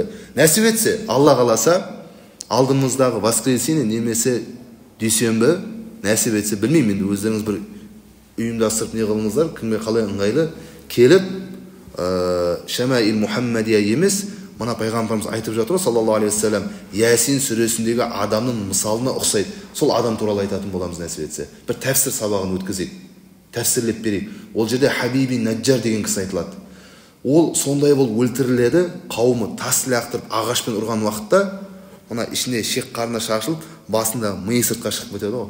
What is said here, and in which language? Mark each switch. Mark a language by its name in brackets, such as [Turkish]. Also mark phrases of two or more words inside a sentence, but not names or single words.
[Kazakh] Нәсіп етсе, Алла қаласа, алдымыздағы воскресенье немесе дүйсенбі, нәсіп етсе, білмеймін, енді өздеріңіз бір ұйымдастырып не қылыңыздар, кімге қалай ыңғайлы, келіп Шамаил Мухаммадия емес, мына пайғамбарымыз айтып жатыр, [Arabic] صلى الله عليه وسلم, [Kazakh] Ясин сүресіндегі адамның мысалына ұқсайды. Сол адам туралы айтатын боламыз нәсіп етсе. Бір тәфсір сабағын өткізейік, тәфсірлеп берейік. Ол жерде Хабиби Наджар деген кісі айтылады. Ол сондай бол өлтіріледі, қауымы тас лақтырып ағашпен ұрған уақытта, мына ішіне шек қарны шашылып, басында миы сыртқа шығып кетеді ғой.